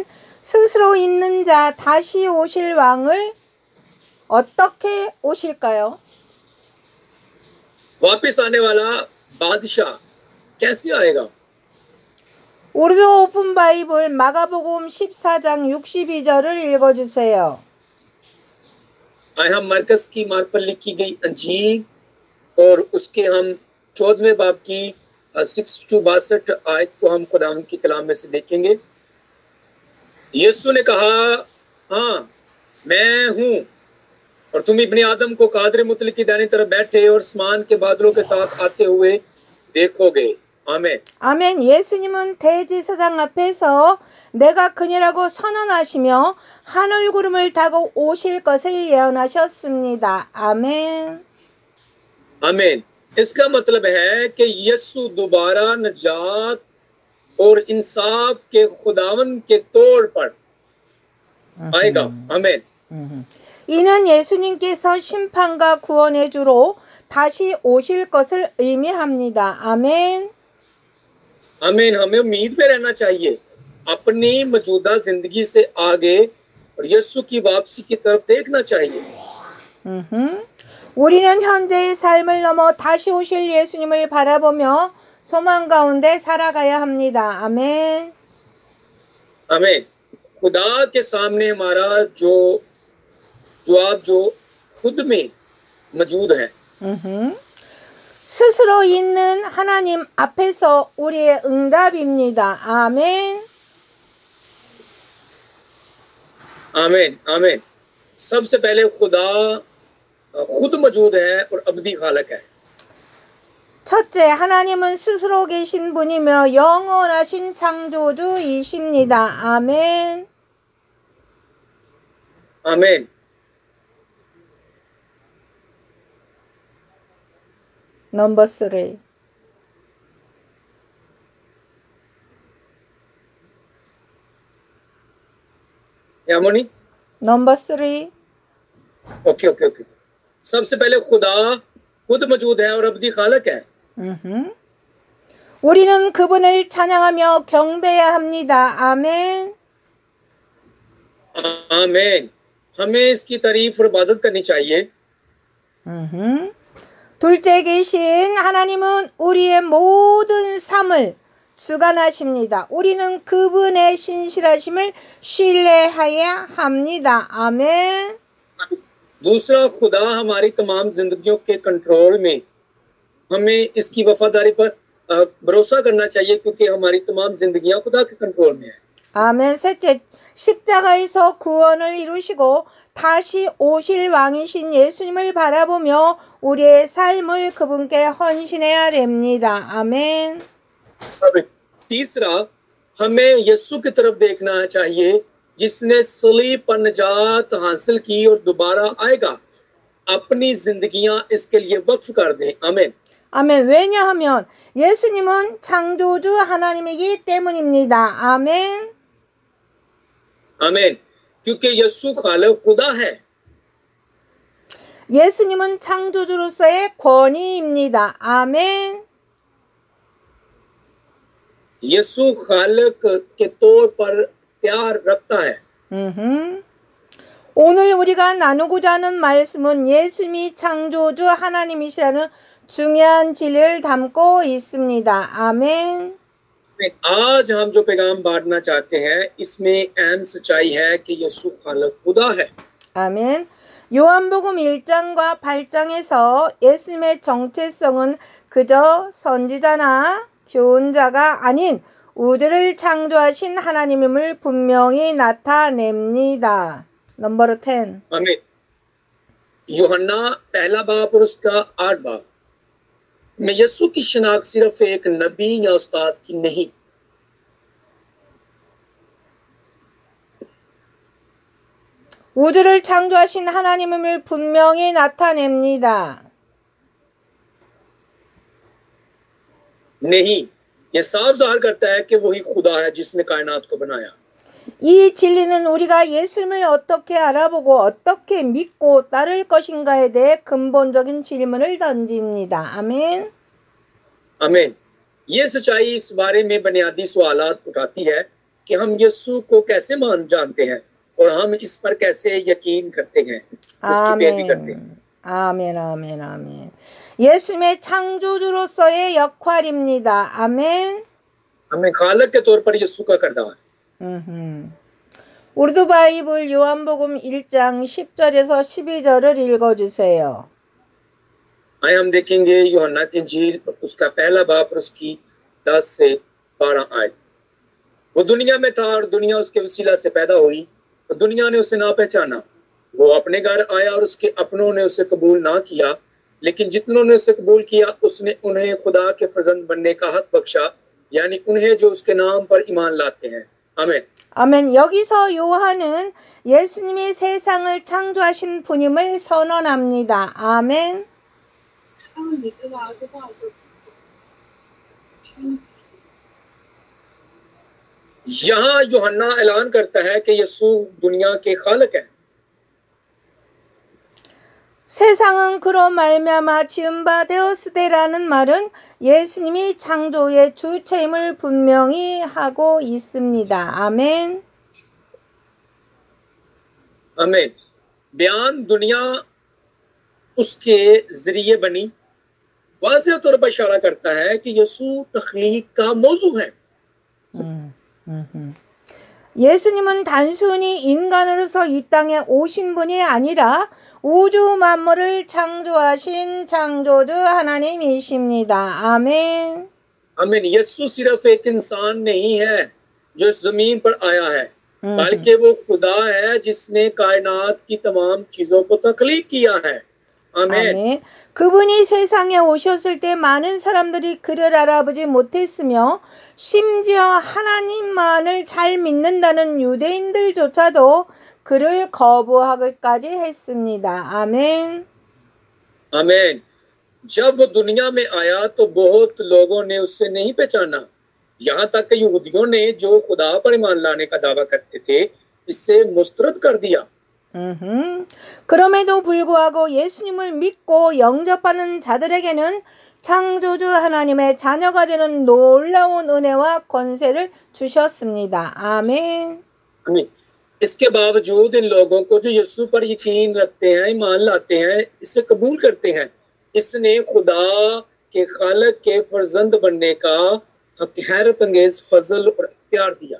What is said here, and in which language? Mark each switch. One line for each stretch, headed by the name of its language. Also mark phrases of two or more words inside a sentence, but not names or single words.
Korean: 스스로 있는 자 다시 오실 왕을 어떻게 오실까요?
Urdu: واپس آنے والا بادشاہ کیسے آئے گا?
Korean: 우르두 오픈 바이블 마가복음 14장 62절을 읽어주세요.
Urdu: آئے ہم مرقس کی مارگ پر لکھی گئی انجیل اور اس کے ہم 14ویں باب کی 62 آیت کو ہم خدام کی کلام میں سے دیکھیں گے. یسوع نے کہا، ہاں میں ہوں اور تم ابنِ آدم کو قادرِ مطلق کی داہنی طرف بیٹھے اور آسمان کے بادلوں کے ساتھ آتے ہوئے دیکھو گے. आमीन।
Korean: 아멘. 예수님은 대제사장 앞에서 내가 그녀라고 선언하시며 하늘 구름을 타고 오실 것을 예언하셨습니다. 아멘.
Urdu: आमीन। اس کا مطلب ہے کہ یسوع دوبارہ نجات اور انصاف کے خداون کے طور پر آئے گا. आमीन।
Korean: 이는 예수님께서 심판과 구원의 주로 다시 오실 것을 의미합니다. 아멘.
Urdu: आमीन। ہمیں امید میں رہنا چاہیے اپنی موجودہ زندگی سے آگے اور یسوع کی واپسی کی طرف دیکھنا چاہیے.
Korean: 우리는 현재의 삶을 넘어 다시 오실 예수님을 바라보며 소망 가운데 살아가야 합니다. 아멘.
Urdu: आमीन। خدا کے سامنے ہمارا جو جواب جو خود میں موجود ہے.
Korean: 스스로 있는 하나님 앞에서 우리의 응답입니다. 아멘.
Urdu: آمین۔ آمین. سب سے پہلے خدا خود موجود ہے اور ابدی خالق ہے.
Korean: 첫째, 하나님은 스스로 계신 분이며 영원하신 창조주이십니다. 아멘.
Urdu: आमीन।
English: Number 3. यामोनी Number 3.
Urdu: ओके। سب سے پہلے خدا خود موجود ہے اور ابدی خالق ہے.
Korean: 우리는 그분을 찬양하며 경배해야 합니다. 아멘.
Urdu: आमीन। ہمیں اس کی تعریف اور عبادت کرنی چاہیے.
Korean: 둘째 계신 하나님은 우리의 모든 삶을 주관하십니다. 우리는 그분의 신실하심을 신뢰해야 합니다. 아멘.
Urdu: دوسرا، خدا ہماری تمام زندگیوں کے کنٹرول میں، ہمیں اس کی وفاداری پر بھروسہ کرنا چاہیے کیونکہ ہماری تمام زندگیاں خدا کے کنٹرول میں ہے.
Korean: 아멘. 셋째, 십자가에서 구원을 이루시고 다시 오실 왕이신 예수님을 바라보며 우리의 삶을 그분께 헌신해야 됩니다. 아멘.
Urdu: تیسرا، ہمیں یسوع کی طرف دیکھنا چاہیے جس نے صلیب پر نجات حاصل کی اور دوبارہ آئے گا. اپنی زندگیاں اس کے لیے وقف کر دیں. आमीन।
Korean: 아멘. 왜냐하면 예수님은 창조주 하나님이기 때문입니다. 아멘.
Urdu: आमीन। کیونکہ یسوع خالق خدا ہے.
Korean: 예수님은 창조주로서의 권위입니다. 아멘.
Urdu: یسوع خالق کے طور پر پیار رکھتا ہے.
Korean: 오늘 우리가 나누고자 하는 말씀은 예수님이 창조주 하나님이시라는 중요한 진리를 담고 있습니다. 아멘.
Urdu: آج ہم جو پیغام بانٹنا چاہتے ہیں اس میں اہم سچائی ہے کہ یسوع خالق خدا ہے.
Korean: 아멘. 요한복음 1장과 8장에서 예수님의 정체성은 그저 선지자나 교훈자가 아닌 우주를 창조하신 하나님임을 분명히 나타냅니다.
English: 넘버 10.
Urdu: आमीन। یوحنا پہلا باب اور اس کا 8 باب میں یسوع کی شناخت صرف ایک نبی یا استاد کی نہیں,
Korean: 우주를 창조하신 하나님임을 분명히 나타냅니다.
Urdu: نہیں، یہ صاف ظاہر کرتا ہے کہ وہی خدا ہے جس نے کائنات کو بنایا.
Korean: 이 진리는 우리가 예수님을 어떻게 알아보고 어떻게 믿고 따를 것인가에 대해 근본적인 질문을 던집니다. 아멘.
Urdu: आमीन। یہ سچائی اس بارے میں بنیادی سوالات اٹھاتی ہے کہ ہم یسوع کو کیسے جانتے ہیں اور ہم اس پر کیسے یقین کرتے ہیں، اس کی پیروی کرتے ہیں.
Korean: 아멘, 아멘, 아멘. 예수님의 창조주로서의 역할입니다. 아멘.
Urdu: ہمیں خالق کے طور پر یسوع کا کردار.
Korean: 우르두 바이블 요한복음 1장 10절에서 12절을 읽어주세요.
Urdu: آئے ہم دیکھیں گے یوحنا کی انجیل اس کا پہلا باب اور اس کی 10 سے 12 آیت. وہ دنیا میں تھا اور دنیا اس کے وسیلہ سے پیدا ہوئی تو دنیا نے اسے نہ پہچانا. وہ اپنے گھر آیا اور اس کے اپنوں نے اسے قبول نہ کیا، لیکن جتنوں نے اسے قبول کیا اس نے انہیں خدا کے فرزند بننے کا حق بخشا، یعنی انہیں جو اس کے نام پر ایمان لاتے ہیں. आमीन।
Korean: 아멘. 여기서 요한은 예수님이 세상을 창조하신 분임을 선언합니다. 아멘.
Urdu: یہاں یوحنا اعلان کرتا ہے کہ یسوع دنیا کے خالق ہے.
Korean: 세상은 그로 말미암아 지은 바 되었으되라는 말은 예수님이 창조의 주체임을 분명히 하고 있습니다. 아멘.
Urdu: आमीन। بیان دنیا اس کے ذریعے بنی واضح طور پر اشارہ کرتا ہے کہ یسوع تخلیق کا موضوع ہے.
Korean: 예수님은 단순히 인간으로서 이 땅에 오신 분이 아니라 우주 만물을 창조하신 창조주 하나님이십니다. 아멘.
Urdu: आमीन। یسوع صرف ایک انسان نہیں ہے جو اس زمین پر آیا ہے، بلکہ وہ خدا ہے جس نے کائنات کی تمام چیزوں کو تخلیق کیا ہے. आमीन।
Korean: 아멘. 그분이 세상에 오셨을 때 많은 사람들이 그를 알아보지 못했으며 심지어 하나님만을 잘 믿는다는 유대인들조차도 그를 거부하기까지 했습니다. 아멘.
Urdu: आमीन। جب وہ دنیا میں آیا تو بہت لوگوں نے اس سے نہیں پہچانا، یہاں تک کہ یہودیوں نے جو خدا پر ایمان لانے کا دعویٰ کرتے تھے اس سے مسترد کر دیا.
Korean: 그럼에도 불구하고 예수님을 믿고 영접하는 자들에게는 창조주 하나님의 자녀가 되는 놀라운 은혜와 권세를 주셨습니다. 아멘.
Urdu: आमीन। اس کے باوجود ان لوگوں کو جو یسوع پر یقین رکھتے ہیں، ایمان لاتے ہیں، اسے قبول کرتے ہیں، اس نے خدا کے خالق کے فرزند بننے کا حیرت انگیز فضل اور اختیار دیا.